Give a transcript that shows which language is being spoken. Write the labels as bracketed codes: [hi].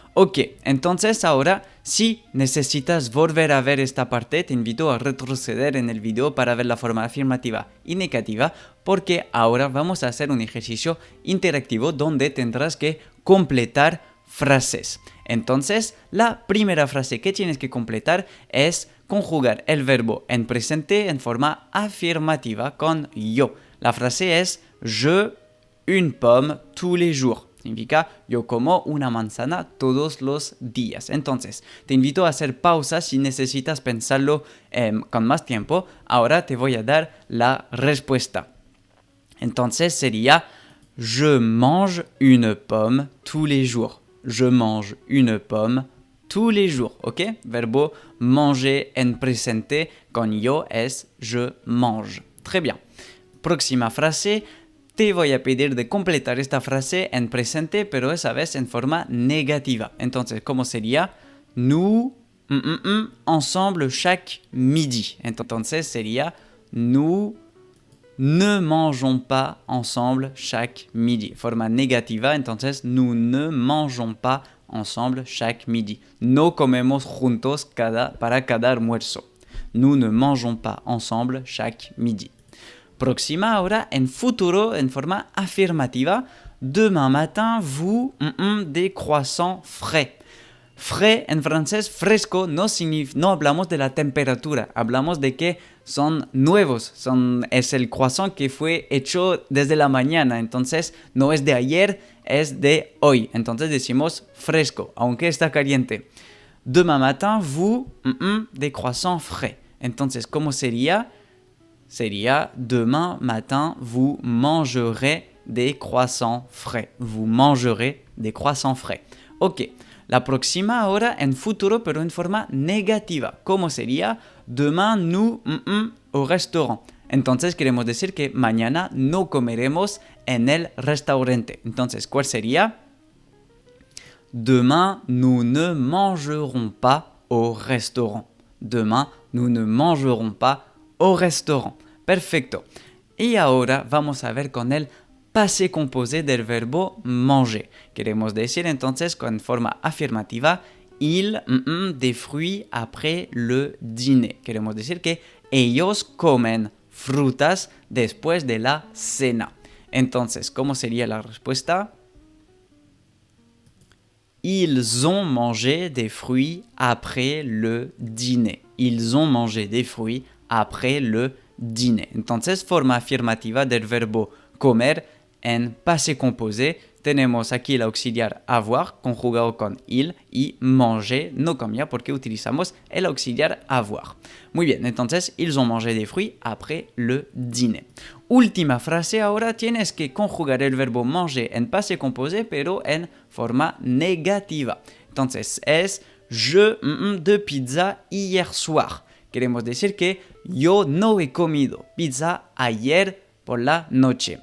[es] Ok, entonces ahora, si necesitas volver a ver esta parte, te invito a retroceder en el video para ver la forma afirmativa y negativa, porque ahora vamos a hacer un ejercicio interactivo donde tendrás que completar frases. Entonces, la primera frase que tienes que completar es conjugar el verbo en presente en forma afirmativa con yo. La frase es [fr] je une pomme tous les jours. [es] Significa yo como una manzana todos los días. Entonces, te invito a hacer pausa si necesitas pensarlo con más tiempo. Ahora te voy a dar la respuesta. Entonces sería [fr] je mange une pomme tous les jours. Je mange une pomme tous les jours, [es] ¿ok? Verbo manger en presente con yo es [fr] je mange. Très bien. [es] Próxima frase. Te voy a pedir de completar esta frase en presente, pero esa vez en forma negativa. Entonces, ¿cómo sería? [fr] Nous ensemble chaque midi. [es] Entonces sería [fr] nous ne mangeons pas ensemble chaque midi. [es] Forma negativa, entonces [fr] nous ne mangeons pas ensemble chaque midi. [es] No comemos juntos para cada almuerzo. [fr] Nous ne mangeons pas ensemble chaque midi. [es] Próxima ahora en futuro en forma afirmativa. [fr] Demain matin, vous des croissants frais. [es] Frais en francés, fresco, no hablamos de la temperatura, hablamos de que son nuevos, es el croissant que fue hecho desde la mañana, entonces no es de ayer, es de hoy, entonces decimos fresco, aunque está caliente. [fr] Demain matin, vous des croissants frais. [es] Entonces, ¿cómo sería? Sería [fr] demain matin, vous mangerez des croissants frais. Vous mangerez des croissants frais. Ok. [es] La próxima ahora en futuro, pero en forma negativa. ¿Cómo sería? [fr] Demain, nous, au restaurant. [es] Entonces, queremos decir que mañana no comeremos en el restaurante. Entonces, ¿cuál sería? [fr] Demain, nous ne mangerons pas au restaurant. Demain, nous ne mangerons pas au restaurant. [es] Perfecto. Y ahora vamos a ver con el passé composé del verbo manger. Queremos decir entonces con forma afirmativa, [fr] ils des fruits après le dîner. [es] Queremos decir que ellos comen frutas después de la cena. Entonces, ¿cómo sería la respuesta? [fr] Ils ont mangé des fruits après le dîner. Ils ont mangé des fruits après le dîner. [es] Entonces, forma afirmativa del verbo comer en passé composé. Tenemos aquí el auxiliar avoir, conjugado con il, y manger, no cambia porque utilizamos el auxiliar avoir. Muy bien, entonces, ils ont mangé des fruits après le dîner. Última frase ahora, tienes que conjugar el verbo manger en passé composé, pero en forma negativa. Entonces, es [fr] je de pizza hier soir. [es] Queremos decir que yo no he comido pizza ayer por la noche.